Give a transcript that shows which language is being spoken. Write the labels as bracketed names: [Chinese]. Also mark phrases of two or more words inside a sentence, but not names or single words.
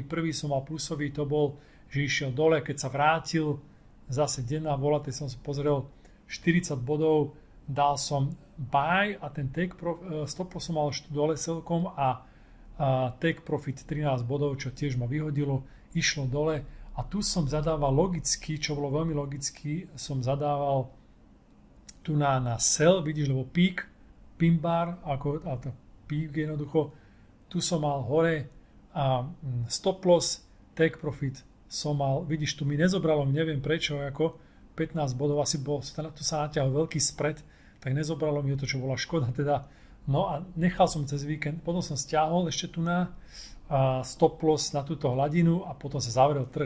[Slovak] Prvý som mal plusový, to bol, že išiel dole, keď sa vrátil, zase denná volatilita, som si pozrel 40 bodov, dal som buy a ten [English] stop loss [Slovak] som mal ešte dole celkom a [English] take profit [Slovak] 13 bodov, čo tiež ma vyhodilo, išlo dole a tu som zadával logicky, čo bolo veľmi logicky, som zadával tu na sell, vidíš, lebo peak, [English] pin bar, [Slovak] to peak jednoducho, tu som mal hore a [English] stop loss, take profit [Slovak] som mal, vidíš, tu mi nezobralo, neviem prečo, ako 15 bodov, asi bol, tu sa natiahol veľký spread, tak nezobralo mi to, čo bola škoda teda. No a nechal som cez víkend, potom som stiahol ešte tu na [English] stop loss [Slovak] na túto hladinu a potom sa zavrel trh.